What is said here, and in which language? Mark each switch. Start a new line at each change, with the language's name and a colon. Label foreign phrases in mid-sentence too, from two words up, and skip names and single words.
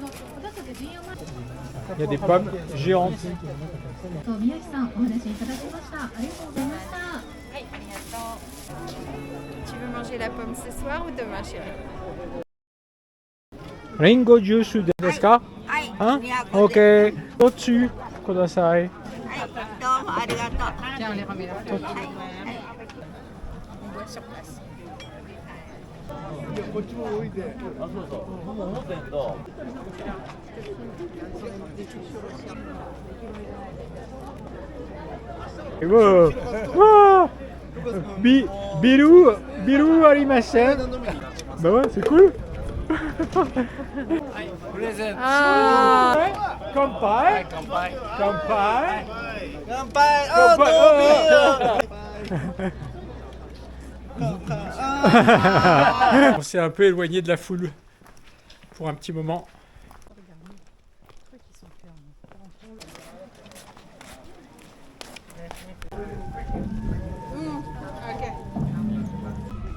French: Il y a des pommes géantes.
Japanese: 宮城さんお話しいただきましたありがとうございました
French: Tu veux manger la pomme ce soir ou demain, chérie?
Japanese: りんごジュースですか? Hein? Ok.
French: Au-dessus. Kudasai. Tiens, on les remet là. On boit sur place. Wow.
Japanese: Wow. ビールありません.
French: Bah ouais, c'est cool. Ah,
Japanese: 乾杯。乾杯.
French: On s'est un peu éloigné de la foule pour un petit moment. ok.